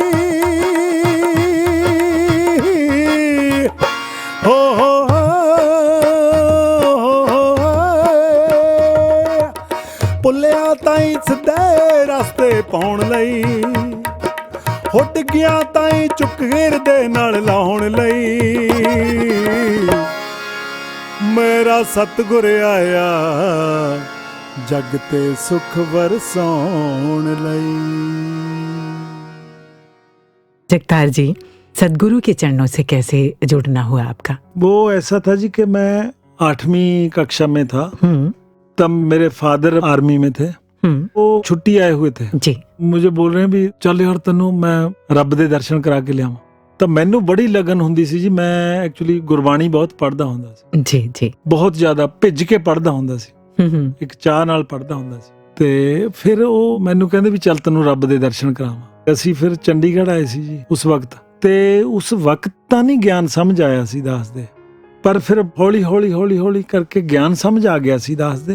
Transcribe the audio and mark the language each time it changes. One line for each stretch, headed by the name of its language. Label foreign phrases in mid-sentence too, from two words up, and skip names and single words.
Punjabi: ਹੋ ਭੁੱਲਿਆਂ ਤਾਈਂ ਸਿੱਧੇ ਰਸਤੇ ਪਾਉਣ ਲਈ ਹੋ ਡਿੱਗਿਆਂ ਤਾਈਂ ਚੁੱਕ ਹਿਰਦੇ ਨਾਲ ਲਾਉਣ ਲਈ ਮੇਰਾ ਸਤਿਗੁਰ ਆਇਆ ਜੱਗ ਤੇ ਸੁੱਖ ਬਰਸਾਉਣ ਲਈ।
Hindi: जगतार जी, सदगुरु के चरणों से कैसे जुड़ना हुआ आपका? वो ऐसा था जी कि मैं 8वीं कक्षा में था, तब मेरे फादर आर्मी में थे, वो छुट्टी आए हुए थे जी। मुझे बोल रहे हैं भी
Punjabi: ਚੱਲ ਯਾਰ ਤੈਨੂੰ ਮੈਂ ਰੱਬ ਦੇ ਦਰਸ਼ਨ ਕਰਾ ਕੇ ਲਿਆਵਾਂ। ਤਾਂ ਮੈਨੂੰ ਬੜੀ ਲਗਨ ਹੁੰਦੀ ਸੀ ਜੀ। ਮੈਂ ਐਕਚੁਅਲੀ ਗੁਰਬਾਣੀ ਬਹੁਤ ਪੜ੍ਹਦਾ ਹੁੰਦਾ ਸੀ ਜੀ ਜੀ, ਬਹੁਤ ਜ਼ਿਆਦਾ ਭਿੱਜ ਕੇ ਪੜ੍ਹਦਾ ਹੁੰਦਾ ਸੀ, ਇੱਕ ਚਾਹ ਨਾਲ ਪੜ੍ਹਦਾ ਹੁੰਦਾ ਸੀ। ਤੇ ਫਿਰ ਉਹ ਮੈਨੂੰ ਕਹਿੰਦੇ ਵੀ ਚੱਲ ਤੈਨੂੰ ਰੱਬ ਦੇ ਦਰਸ਼ਨ ਕਰਾਵਾਂ। ਅਸੀਂ ਫਿਰ ਚੰਡੀਗੜ੍ਹ ਆਏ ਸੀ ਜੀ ਉਸ ਵਕਤ, ਤੇ ਉਸ ਵਕਤ ਤਾਂ ਨਹੀਂ ਗਿਆਨ ਸਮਝ ਆਇਆ ਸੀ ਦੱਸਦੇ, ਪਰ ਫਿਰ ਹੌਲੀ ਹੌਲੀ ਹੌਲੀ ਹੌਲੀ ਕਰਕੇ ਗਿਆਨ ਸਮਝ ਆ ਗਿਆ ਸੀ ਦੱਸਦੇ।